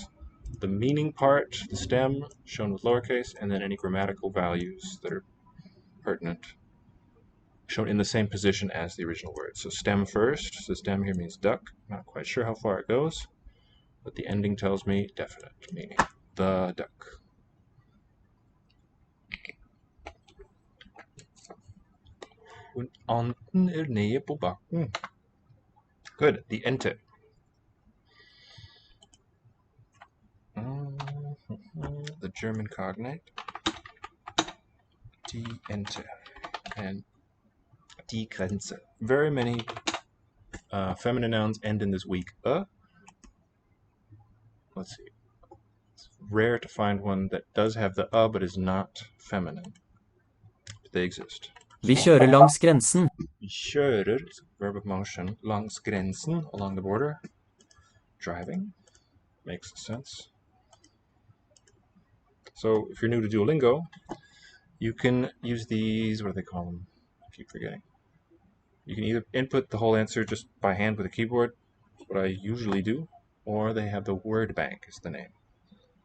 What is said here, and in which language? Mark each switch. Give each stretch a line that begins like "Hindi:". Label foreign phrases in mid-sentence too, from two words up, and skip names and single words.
English: The meaning part, the stem, shown with lowercase, and then any grammatical values that are pertinent, shown in the same position as the original word. So stem first. So stem here means duck. Not quite sure how far it goes, but the ending tells me definite, meaning the duck.
Norwegian: Anden nede på bakken.
English: Good. The ente. The German cognate.
German: Die Ente. And die Grenze.
English: Very many feminine nouns end in this weak Let's see. It's rare to find one that does have the but is not feminine. But they exist.
Norwegian: Vi kjører langs grensen. Vi kjører,
English: verb of motion,
Norwegian: langs grensen,
English: along the border. Driving. Makes sense. So if you're new to Duolingo, you can use these, what do they call them? I keep forgetting. You can either input the whole answer just by hand with a keyboard, what I usually do, or they have the word bank is the name.